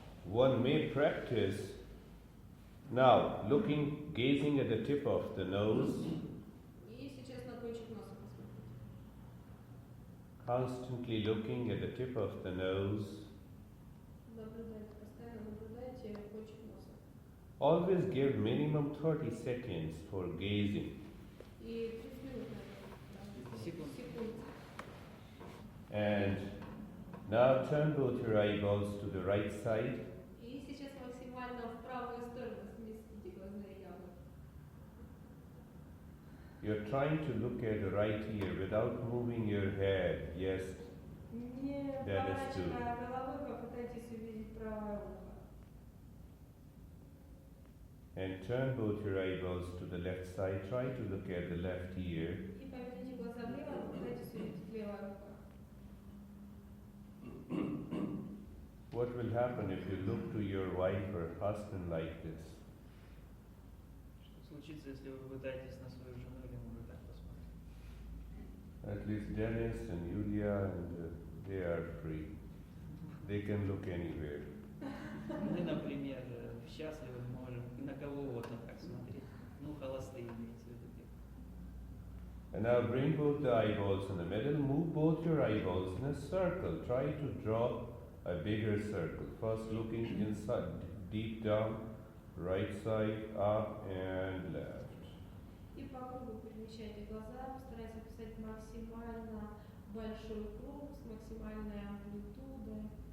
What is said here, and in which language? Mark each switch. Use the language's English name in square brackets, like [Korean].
[English] One may practice now looking, gazing at the tip of the nose, [Russian] И сейчас на кончик носа посмотрите. [English] constantly looking at the tip of the nose. [Russian] Наблюдайте, постоянно наблюдайте кончик носа. [English] Always give minimum 30 seconds for gazing. [Russian] И 30 минут, наверное. Секунд. Секунд. [English] And now turn both your eyeballs to the right side. [Russian] И сейчас максимально в правую сторону сместите глазные яблоки. [English] You're trying to look at the right ear without moving your head. Yes. [Russian] Не [English] That is true. [Russian] поворачивая головой, попытайтесь увидеть правое ухо. [English] And turn both your eyeballs to the left side. Try to look at the left ear. [Russian] И поверните глаза влево, попытайтесь увидеть левое ухо. [English] What will happen if you look to your wife or husband like this? [Russian] Что случится, если вы пытаетесь на свою жену или мужа так посмотреть? [English] At least Dennis and Yulia, and they are free. They can look anywhere. [Russian] Мы, например, счастливы, можем на кого угодно так смотреть. Ну, холостые имеется в виду. [English] And now bring both the eyeballs in the middle. Move both your eyeballs in a circle. Try to draw a bigger circle. First looking inside, deep down, right side, up and left. [Russian] И по кругу перемещайте глаза, постарайтесь описать максимально большой круг с максимальной амплитудой